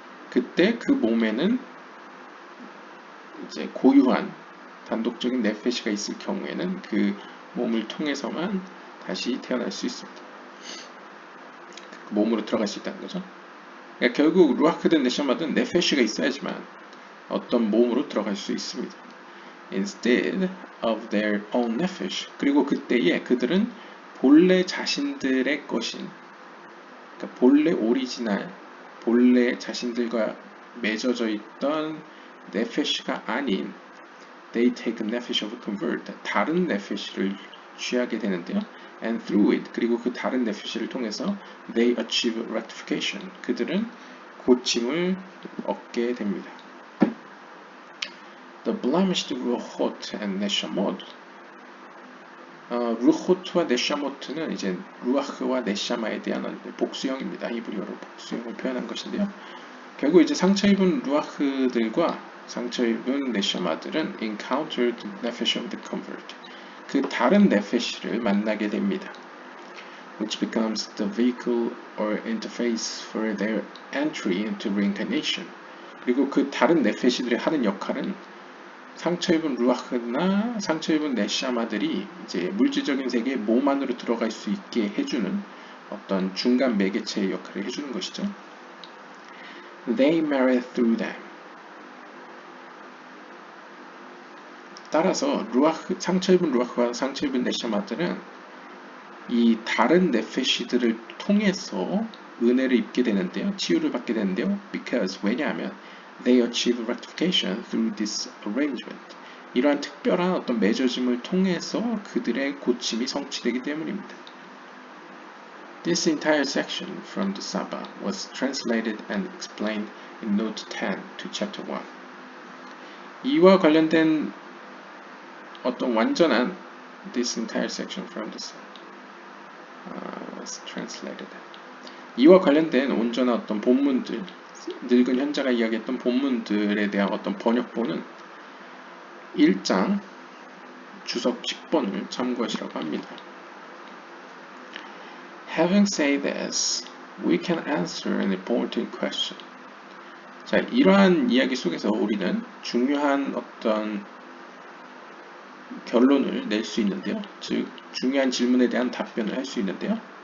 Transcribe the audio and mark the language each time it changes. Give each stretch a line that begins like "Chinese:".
Korean: 그때 그 몸에는 이제 고유한 단독적인 네페시가 있을 경우에는 그 몸을 통해서만 다시 태어날 수 있습니다. 그 몸으로 들어갈 수 있다는 거죠. 그러니까 결국 루아크든 네샤마든 네페시가 있어야지만 어떤 몸으로 들어갈 수 있습니다.
English: Instead of their own nefesh.
Korean: 그리고 그때에 그들은 본래 자신들의 것인, 그러니까 본래 오리지널, 본래 자신들과 맺어져 있던 네페시가 아닌
English: they take a nefesh of a convert,
Korean: 다른 네페시를 취하게 되는데요.
English: And through it,
Korean: 그리고 그 다른 네페시를 통해서
English: they achieve rectification,
Korean: 그들은 고침을 얻게 됩니다.
English: The blemished ruchot and neshamot.
Korean: 루호트와 네샤모트는 이제 루아흐와 네샤마에 대한 복수형입니다. 히브리어로 복수형을 표현한 것인데요. 결국 이제 상처 입은 루아흐들과 상처 입은 네샤마들은
English: encountered nefesh of the convert.
Korean: 그 다른 네페시를 만나게 됩니다.
English: which becomes the vehicle or interface for their entry into reincarnation.
Korean: 그리고 그 다른 네페시들이 하는 역할은 상처 입은 루아흐나 상처 입은 네샤마들이 이제 물질적인 세계에 몸 안으로 들어갈 수 있게 해주는 어떤 중간 매개체의 역할을 해주는 것이죠.
English: They marry through them.
Korean: 따라서 상처 입은 루아흐와 상처 입은 네샤마들은 이 다른 네페시들을 통해서 은혜를 입게 되는데요. 치유를 받게 되는데요.
English: Because
Korean: 왜냐하면
English: they achieve rectification through this arrangement.
Korean: 이러한 특별한 어떤 맺어짐을 통해서 그들의 고침이 성취되기 때문입니다.
English: This entire section from the Saba was translated and explained in Note 10 to Chapter 1.
Korean: 이와 관련된 어떤 완전한
English: this entire section from the Saba was translated.
Korean: 이와 관련된 온전한 어떤 본문들, 늙은 현자가 이야기했던 본문들에 대한 어떤 번역본은 1장 주석 10번을 참고하시라고 합니다.
English: Having said this, we can answer an important question.
Korean: 자, 이러한 이야기 속에서 우리는 중요한 어떤 결론을 낼 수 있는데요. 즉, 중요한 질문에 대한 답변을 할 수 있는데요.